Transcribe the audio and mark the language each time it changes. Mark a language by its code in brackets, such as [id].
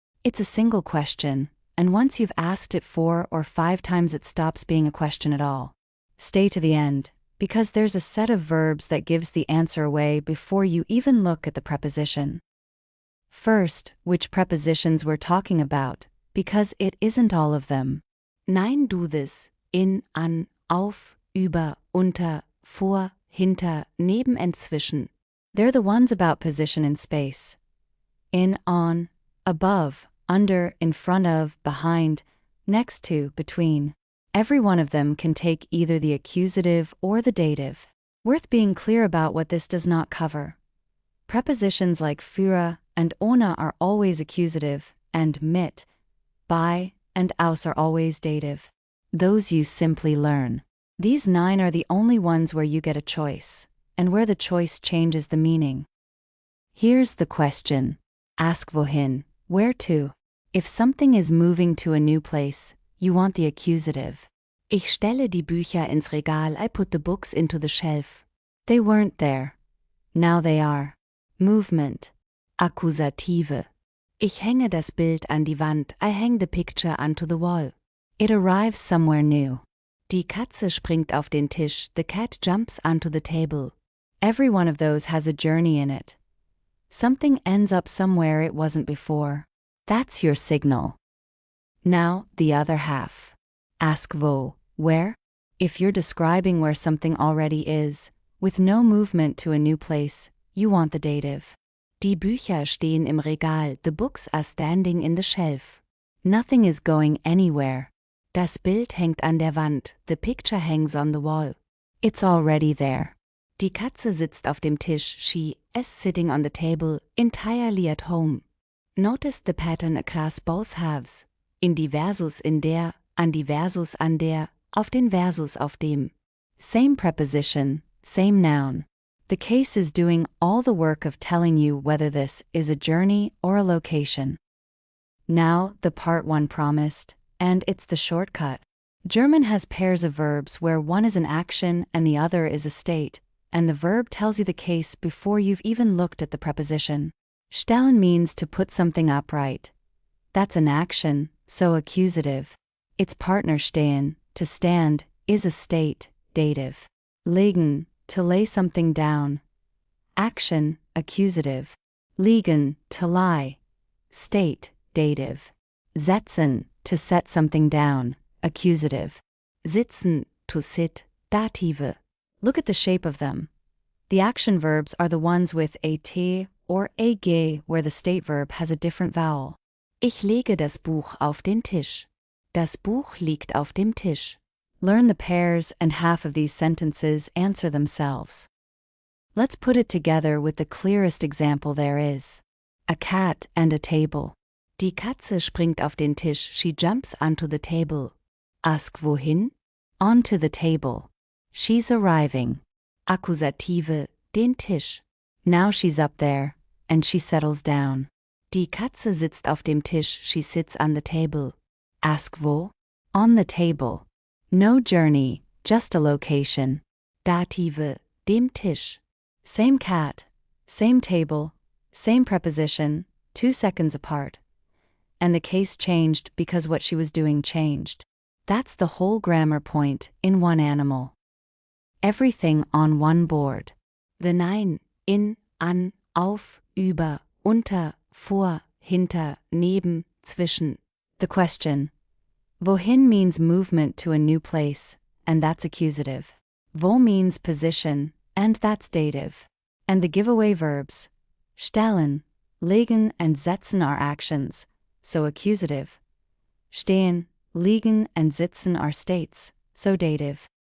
[en] It's a single question, and once you've asked it 4 or 5 times it stops being a question at all. Stay to the end, because there's a set of verbs that gives the answer away before you even look at the preposition. First, which prepositions we're talking about, because it isn't all of them. [de] Nein, du this, in, an, auf, über, unter, vor, hinter, neben and zwischen. [en] They're the ones about position in space. In, on, above, under, in front of, behind, next to, between. Every one of them can take either the accusative or the dative. Worth being clear about what this does not cover. Prepositions like für and ohne are always accusative, and mit, by, and aus are always dative. Those you simply learn. These 9 are the only ones where you get a choice, and where the choice changes the meaning. Here's the question. Ask wohin, where to. If something is moving to a new place, you want the accusative. [de] Ich stelle die Bücher ins Regal, [en] I put the books into the shelf. They weren't there. Now they are. Movement. Akkusative. [de] Ich hänge das Bild an die Wand, [en] I hang the picture onto the wall. It arrives somewhere new. [de] Die Katze springt auf den Tisch, [en] the cat jumps onto the table. Every one of those has a journey in it. Something ends up somewhere it wasn't before. That's your signal. Now, the other half. Ask wo, where? If you're describing where something already is, with no movement to a new place, you want the dative. [de] Die Bücher stehen im Regal, [en] the books are standing in the shelf. Nothing is going anywhere. [de] Das Bild hängt an der Wand, [en] the picture hangs on the wall. It's already there. [de] Die Katze sitzt auf dem Tisch, [en] she is sitting on the table, entirely at home. Notice the pattern across both halves. [de] In die Versus in der, an die Versus an der, auf den Versus auf dem. [en] Same preposition, same noun. The case is doing all the work of telling you whether this is a journey or a location. Now, the part 1 promised, and it's the shortcut. German has pairs of verbs where one is an action and the other is a state, and the verb tells you the case before you've even looked at the preposition. Stellen means to put something upright. That's an action, so accusative. Its partner stehen, to stand, is a state, dative. Legen, to lay something down. Action, accusative. Liegen, to lie. State, dative. Setzen, to set something down, accusative. Sitzen, to sit, dative. Look at the shape of them. The action verbs are the ones with a t or a gehe where the state verb has a different vowel. [de] Ich lege das Buch auf den Tisch. Das Buch liegt auf dem Tisch. [en] Learn the pairs and half of these sentences answer themselves. Let's put it together with the clearest example there is. A cat and a table. [de] Die Katze springt auf den Tisch, [en] she jumps onto the table. Ask wohin? Onto the table. She's arriving. Akkusative, den Tisch. Now she's up there, and she settles down. [de] Die Katze sitzt auf dem Tisch, [en] she sits on the table. Ask wo? On the table. No journey, just a location. Dative, dem Tisch. Same cat, same table, same preposition, 2 seconds apart. And the case changed because what she was doing changed. That's the whole grammar point in one animal. Everything on one board. The 9, in, an, auf, über, unter, vor, hinter, neben, zwischen. The question. Wohin means movement to a new place, and that's accusative. Wo means position, and that's dative. And the giveaway verbs. Stellen, legen and setzen are actions, so accusative. Stehen, liegen and sitzen are states, so dative.